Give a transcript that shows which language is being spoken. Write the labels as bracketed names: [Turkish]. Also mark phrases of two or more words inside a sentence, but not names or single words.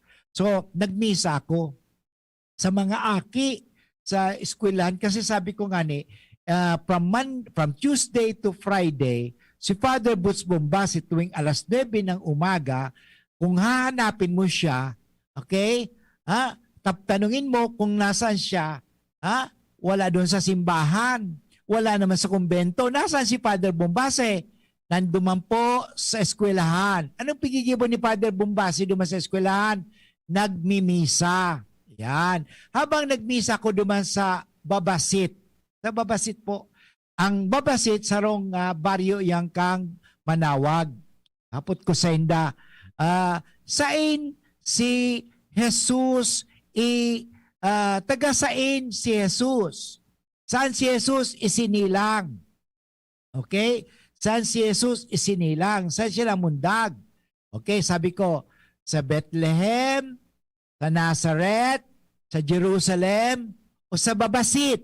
[Filipino] So, nagmisa ako sa mga aki sa eskwelahan kasi sabi ko nga [English] from Tuesday to Friday, [Filipino] si Father Boots Bombasi tuwing alas 9 ng umaga, kung hahanapin mo siya, okay, tanungin mo kung nasaan siya, wala doon sa simbahan, wala naman sa kumbento, nasaan si Father Bombasi? [Bikol] Nanduman po sa eskwelahan. Anong pigigibo ni Father Bombasi duman sa eskwelahan? Nagmimisa. Yan. Habang nagmisa ko duman sa Babasit. Sa Babasit po. Ang Babasit sarong baryo yang kang Manawag. Hapot ko sa inda. Sain si Jesus taga sain si Jesus. [Filipino] Saan si Jesus? Isinilang. Okay? Saan si Jesus? Isinilang. Saan siya namundag? Okay, sabi ko, sa Bethlehem, sa Nazareth, sa Jerusalem, o sa Babasit.